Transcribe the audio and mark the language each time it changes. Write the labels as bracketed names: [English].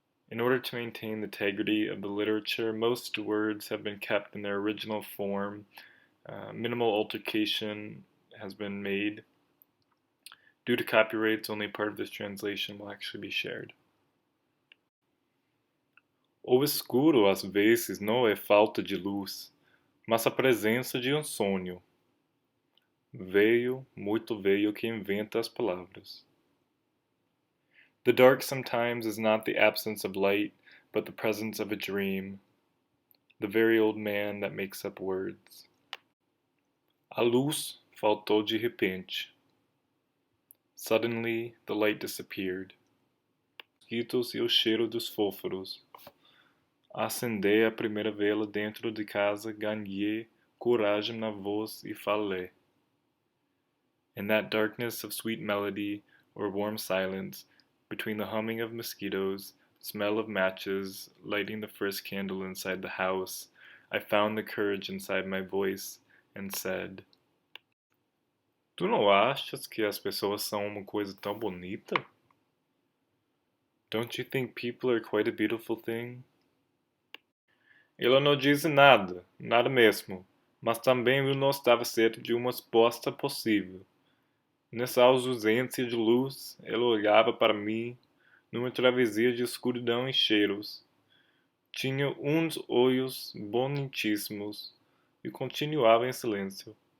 [English] In order to maintain the integrity of the literature, most words have been kept in their original form. Minimal altercation has been made. Due to copyrights, only part of this translation will actually be shared. [Portuguese] O escuro às vezes não é falta de luz, mas a presença de sonho. Veio, muito veio que inventa as palavras. [English] The dark sometimes is not the absence of light, but the presence of a dream, the very old man that makes up words. [Portuguese] A luz faltou de repente. [English] Suddenly, the light disappeared. [Portuguese] Mosquitos e o cheiro dos fósforos. Acendei a primeira vela dentro de casa, ganhei coragem na voz e falei. [English] In that darkness of sweet melody or warm silence, between the humming of mosquitoes, smell of matches, lighting the first candle inside the house, I found the courage inside my voice and said, [Portuguese] Tu não achas que as pessoas são uma coisa tão bonita? [English] Don't you think people are quite a beautiful thing? [Portuguese] Ela não disse nada, nada mesmo, mas também eu não estava certo de uma resposta possível. Nessa ausência de luz, ela olhava para mim, numa travessia de escuridão e cheiros. Tinha uns olhos bonitíssimos e continuava em silêncio.